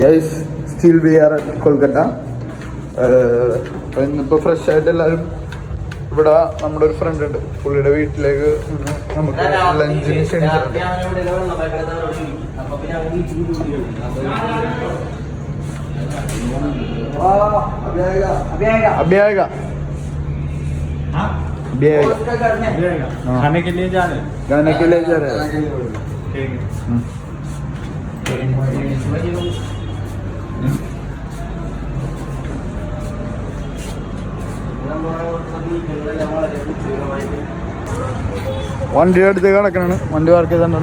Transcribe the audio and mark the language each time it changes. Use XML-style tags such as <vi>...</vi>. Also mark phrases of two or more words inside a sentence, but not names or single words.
<en>Still we are at Kolkata.</en> <ml>ഇന്നിപ്പോൾ ഫ്രഷ് ആയിട്ട് എല്ലാവരും ഇവിടെ നമ്മുടെ ഒരു ഫ്രണ്ട് ഉണ്ട്, പുള്ളിയുടെ വീട്ടിലേക്ക് നമുക്ക് ലഞ്ചിന് ക്ഷണിച്ചിട്ടുണ്ട്.</ml> <hi>अभी खाने के लिए जा रहे हैं, गाने के लिए जा रहे हैं.</hi> <ml>വണ്ടിയുടെ അടുത്ത് കിടക്കണാണ്. വണ്ടി പാർക്ക് ചെയ്താണ്.</ml>